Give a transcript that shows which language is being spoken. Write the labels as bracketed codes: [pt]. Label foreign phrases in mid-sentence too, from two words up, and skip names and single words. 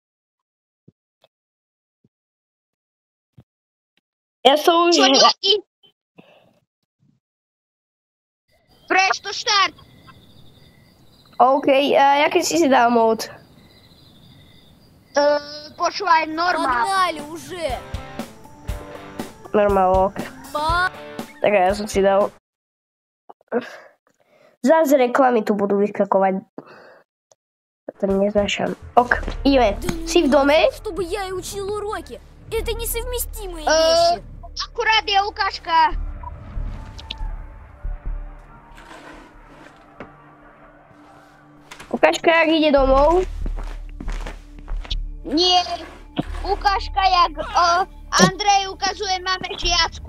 [sk] Ja som už... Čo deti? Presto štart. OK, a jaký si dal mód? Počúvaj, normál. [ru] Погнали уже! [sk] Normál, ok. Tak ja som si dal... Zás reklamy tu budú vyskakovať. To neznášam. Ok, ideme. Si v dome? [ru] Чтобы я и учил уроки. Это несовместимые вещи. [sk] Akurát je ukážka. Ukážka, jak ide domov. Nie. Ukážka, jak Andrej ukazuje máme žiacku.